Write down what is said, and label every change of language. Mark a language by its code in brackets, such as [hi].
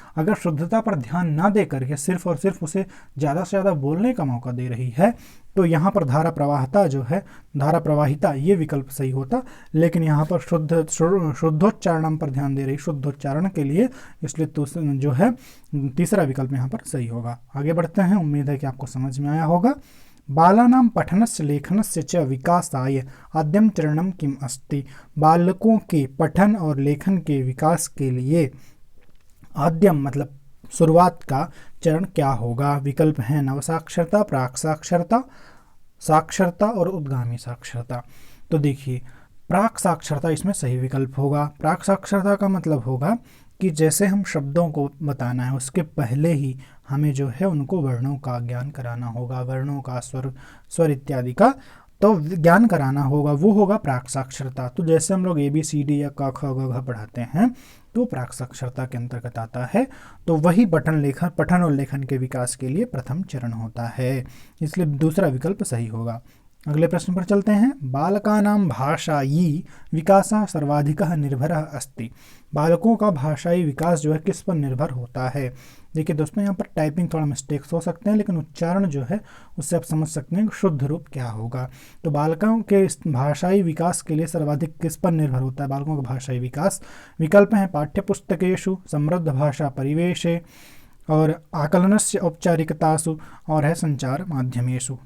[hi] अगर शुद्धता पर ध्यान ना दे करके सिर्फ और सिर्फ उसे ज़्यादा से ज़्यादा बोलने का मौका दे रही है, तो यहाँ पर धारा प्रवाहिता जो है, धारा प्रवाहिता, ये विकल्प सही होता। लेकिन यहाँ पर शुद्धोच्चारण पर ध्यान दे रही, शुद्धोच्चारण के लिए, इसलिए तो जो है तीसरा विकल्प यहाँ पर सही होगा। आगे बढ़ते हैं, उम्मीद है कि आपको समझ में आया होगा। [sa] बालानां पठनस्य लेखनस्य च विकासाय आद्यं चरणं किम् अस्ति। [hi] बालकों के पठन और लेखन के विकास के लिए आद्यम मतलब शुरुआत का चरण क्या होगा। विकल्प हैं नवसाक्षरता, प्राक साक्षरता, साक्षरता और उद्गामी साक्षरता। तो देखिए, प्राक साक्षरता इसमें सही विकल्प होगा। प्राक साक्षरता का मतलब होगा कि जैसे हम शब्दों को बताना है उसके पहले ही हमें जो है उनको वर्णों का ज्ञान कराना होगा, वर्णों का स्वर इत्यादि का तो ज्ञान कराना होगा, वो होगा प्राक साक्षरता। तो जैसे हम लोग ABCD या क ख ग घ पढ़ाते हैं तो प्राक साक्षरता के अंतर्गत आता है। तो वही पठन और लेखन के विकास के लिए प्रथम चरण होता है, इसलिए दूसरा विकल्प सही होगा। अगले प्रश्न पर चलते हैं। [sa] बालकानां भाषायी विकासः सर्वाधिकः निर्भरः अस्ति। [hi] बालकों का भाषाई विकास जो है किस पर निर्भर होता है। देखिए दोस्तों, यहाँ पर टाइपिंग थोड़ा मिस्टेक्स हो सकते हैं, लेकिन उच्चारण जो है उससे आप समझ सकते हैं कि शुद्ध रूप क्या होगा। तो बालकों के भाषाई विकास के लिए सर्वाधिक किस पर निर्भर होता है बालकों का भाषाई विकास। विकल्प हैं [sa] पाठ्यपुस्तकेषु, समृद्ध भाषा परिवेशे, और आकलनस्य औपचारिकतासु, और है संचार माध्यमेषु।